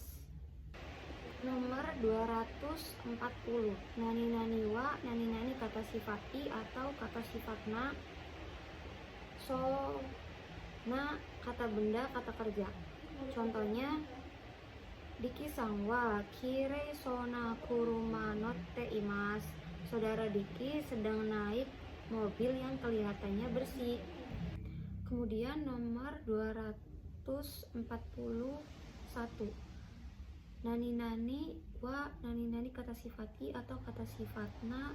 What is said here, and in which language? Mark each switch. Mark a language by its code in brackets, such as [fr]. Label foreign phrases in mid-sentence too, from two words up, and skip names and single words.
[id] Nomor 240. [ja] 何々は、何々 [id] kata sifat i atau kata sifat na. So, na kata benda, kata kerja. [ja] Contohnya, Dikiさんはきれいそうな車乗っています. [id] Saudara Diki sedang naik mobil yang kelihatannya bersih. Kemudian nomor 241. [ja] 何々は、何々 [id] kata sifat i atau kata sifat na.